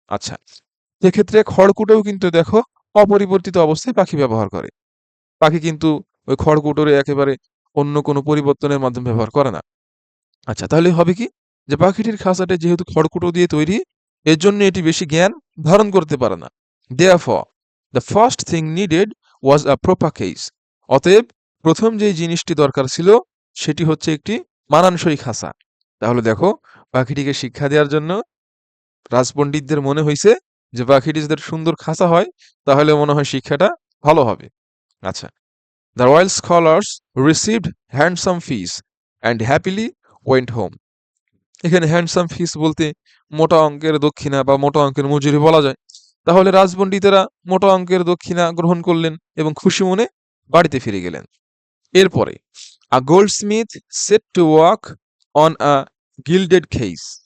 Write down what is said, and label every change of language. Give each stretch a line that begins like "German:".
Bangla: আচ্ছা, সেক্ষেত্রে খড়কুটোও কিন্তু দেখো অপরিবর্তিত অবস্থায় পাখি ব্যবহার করে। পাখি কিন্তু ওই খড়কুটোরে একেবারে অন্য কোনো পরিবর্তনের মাধ্যমে ব্যবহার করে না। আচ্ছা, তাহলে হবে কি, যে পাখিটির খাঁচাটা যেহেতু খড়কুটো দিয়ে তৈরি, এর জন্য এটি বেশি জ্ঞান ধারণ করতে পারে না।
English: Therefore, the first thing needed was a proper case.
Bangla: অতএব প্রথম যেই জিনিসটি দরকার ছিল সেটি হচ্ছে একটি মানানসই খাঁচা। তাহলে দেখো পাখিটিকে শিক্ষা দেওয়ার জন্য রাজপণ্ডিতদের মনে হয়েছে যে পাখিটি যদি একটা সুন্দর খাঁচা হয় তাহলে মনে হয় শিক্ষাটা ভালো হবে।
English: আচ্ছা, the royal scholars received handsome fees and happily went home.
Bangla: এখানে হ্যান্ডসাম ফিস বলতে মোটা অঙ্কের দক্ষিণা বা মোটা অঙ্কের মজুরি বলা যায়। তাহলে রাজপণ্ডিতেরা মোটা অঙ্কের দক্ষিণা গ্রহণ করলেন এবং খুশি মনে বাড়িতে ফিরে গেলেন।
English: এরপরে a goldsmith set to work on a gilded case.